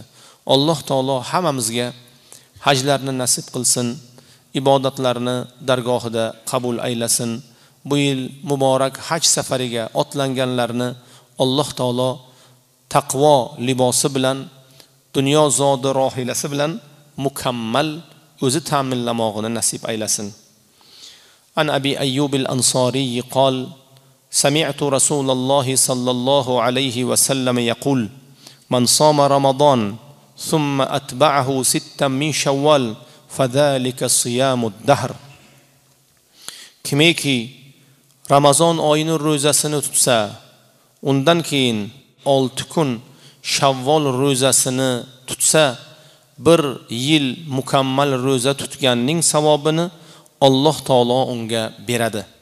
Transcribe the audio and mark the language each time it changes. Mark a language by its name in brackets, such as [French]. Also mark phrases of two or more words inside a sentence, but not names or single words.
[Uzbek] Alloh taolo hammamizga hajlarni nasib qilsin, ibodatlarni dargohida qabul aylasin. Bu yil muborak haj safariga otlanganlarni Alloh taolo taqvo libosi bilan, dunyo zodi rohilasi bilan mukammal o'zi ta'minlamog'ini nasib aylasin. [Arabic] عن أبي أيوب الأنصاري قال سمعت رسول الله صلى الله عليه وسلم يقول من صام رمضان ثم أتبعه ستا من شوال فذلك صيام الدهر. [Uzbek] Kimiki Ramazon oyining ro'zasini tutsa, undan keyin 6 kun Shavvol ro'zasini tutsa, bir yil mukammal ro'za tutganning savobini Alloh taolo unga beradi.